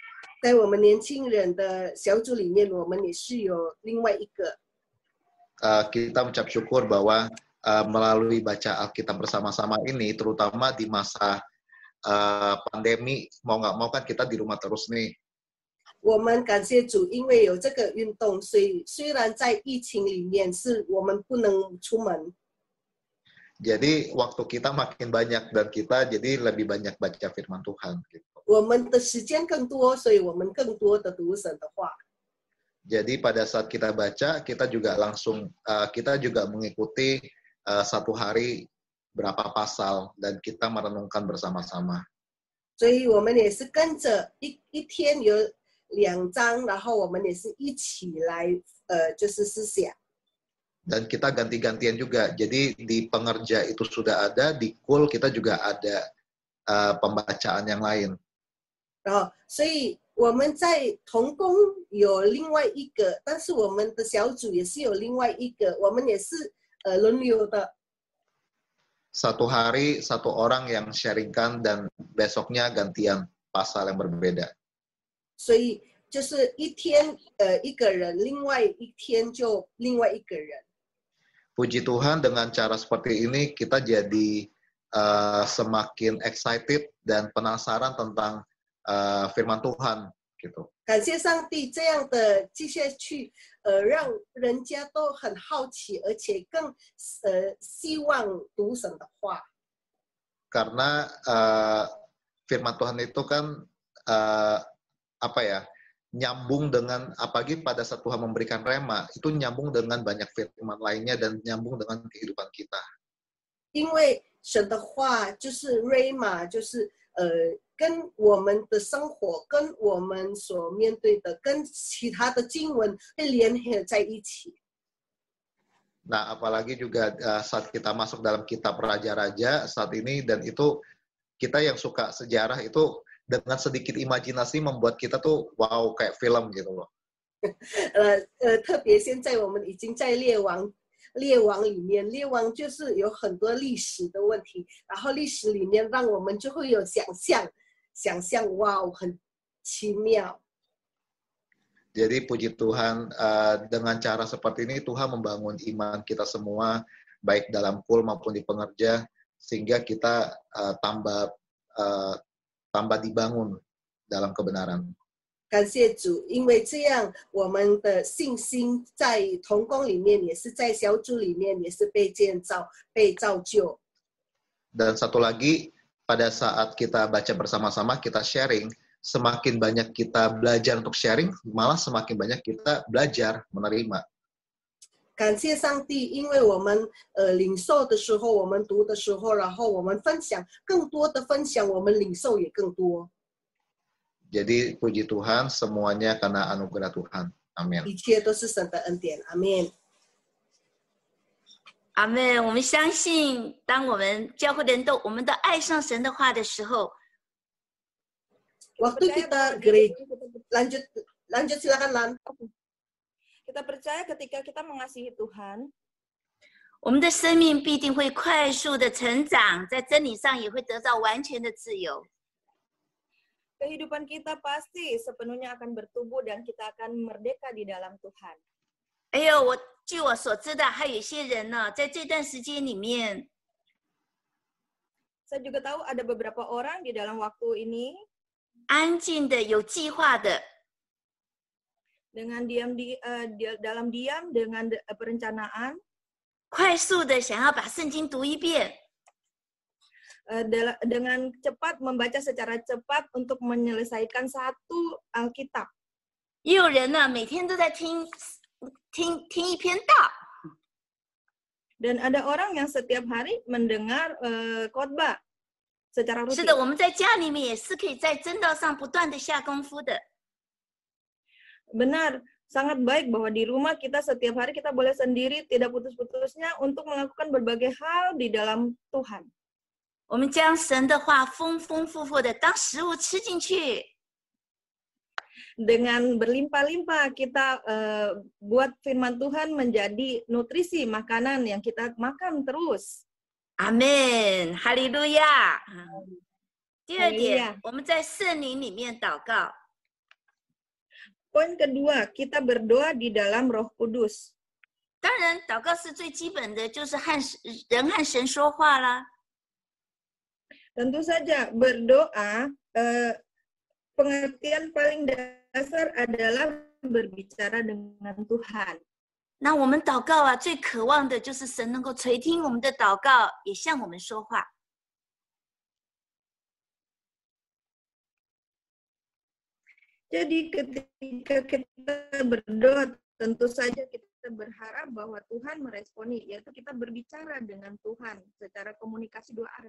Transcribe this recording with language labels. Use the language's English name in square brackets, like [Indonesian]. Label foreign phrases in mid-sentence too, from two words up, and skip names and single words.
[Indonesian] Kita mengucap syukur bahwa melalui baca Alkitab bersama-sama ini, terutama di masa pandemi, mau nggak mau kan kita di rumah terus nih. [Chinese] 我们感谢主，因为有这个运动，虽然在疫情里面是我们不能出门。 [Indonesian] Jadi waktu kita makin banyak dan kita jadi lebih banyak baca firman Tuhan. Gitu. [Chinese] 我们的时间更多，所以我们更多的读神的话。 [Indonesian] Jadi pada saat kita baca, kita juga mengikuti satu hari berapa pasal dan kita merenungkan bersama-sama. [Chinese] 所以我们也是跟着一天有2章，然后我们也是一起来就是思想。 [Indonesian] Dan kita ganti-gantian juga. Jadi di pengerja itu sudah ada, di kul kita juga ada pembacaan yang lain. [Chinese] 然后，所以我们在同工有另外一个，但是我们的小组也是有另外一个，我们也是轮流的。 [Indonesian] Satu hari satu orang yang sharingkan dan besoknya gantian pasal yang berbeda. [Chinese] 所以就是一天一个人，另外一天就另外一个人。 [Indonesian] Puji Tuhan dengan cara seperti ini kita jadi semakin excited dan penasaran tentang firman Tuhan gitu. [Chinese] 感谢上帝这样的继续去让人家都很好奇，而且更希望读神的话。 [Indonesian] Karena firman Tuhan itu kan nyambung dengan, apalagi pada saat Tuhan memberikan rema, itu nyambung dengan banyak firman lainnya dan nyambung dengan kehidupan kita. [Chinese] 因为神的话就是 rema， 就是跟我们的生活、跟我们所面对的、跟其他的经文会联合在一起。 [Indonesian] Nah, apalagi juga saat kita masuk dalam kitab Raja-Raja saat ini, dan itu kita yang suka sejarah itu dengan sedikit imajinasi membuat kita tuh wow kayak film gitu loh. [Chinese] 特别现在我们已经在列王里面，列王就是有很多历史的问题，然后历史里面让我们就会有想象，哇，很奇妙。 [Indonesian] Jadi puji Tuhan dengan cara seperti ini Tuhan membangun iman kita semua baik dalam kul maupun di pengerja sehingga kita tambah dibangun dalam kebenaran. [Chinese] 感谢主，因为这样我们的信心在同工里面，也是在小组里面，也是被建造、被造就。 [Indonesian] Dan satu lagi, pada saat kita baca bersama-sama, kita sharing, semakin banyak kita belajar untuk sharing, malah semakin banyak kita belajar menerima. 感谢上帝，因为我们领受的时候，我们读的时候，然后我们分享，更多的分享，我们领受也更多。 Jadi puji Tuhan semuanya karena anugerah Tuhan. Amin. [Chinese] 一切都是神的恩典，阿们。阿们，我们相信，当我们教会的人我们都爱上神的话的时候， [Indonesian] Waktu kita gereja, lanjut silakan Lan. Kita percaya ketika kita mengasihi Tuhan, [Chinese] 我们的生命必定会快速的成长，在真理上也会得到完全的自由。 [Indonesian] kehidupan kita pasti sepenuhnya akan bertumbuh dan kita akan merdeka di dalam Tuhan. [Chinese] 据我所知道，还有一些人呢，在这段时间里面， [Indonesian] saya juga tahu ada beberapa orang di dalam waktu ini [Chinese] 安静的、有计划的， [Indonesian] dengan dalam diam dengan perencanaan [Chinese] 快速的想要把圣经读一遍， [Indonesian] dengan cepat membaca secara cepat untuk menyelesaikan satu Alkitab. [Chinese] 也有人呢，每天都在听一篇道。 [Indonesian] Dan ada orang yang setiap hari mendengar khotbah secara rutin. [Chinese] 是的，我们在家里面也是可以在真道上不断的下功夫的。 [Indonesian] Benar, sangat baik bahwa di rumah kita setiap hari kita boleh sendiri tidak putus-putusnya untuk melakukan berbagai hal di dalam Tuhan. [Chinese] 我们将神的话丰丰富富的当食物吃进去。 [Indonesian] Dengan berlimpah-limpah kita buat firman Tuhan menjadi nutrisi makanan yang kita makan terus. [Chinese] 阿们，哈利路亚。第二点，我们在圣灵里面祷告。 [Indonesian] Poin kedua, kita berdoa di dalam Roh Kudus. [Chinese] 当然，祷告是最基本的，就是和神说话啦。 [Indonesian] Tentu saja berdoa, pengertian paling dasar adalah berbicara dengan Tuhan. [Chinese] 那我们祷告啊，最渴望的就是神能够垂听我们的祷告，也向我们说话。 [Indonesian] Jadi ketika kita berdoa, tentu saja kita berharap bahwa Tuhan meresponi, yaitu kita berbicara dengan Tuhan secara komunikasi dua arah.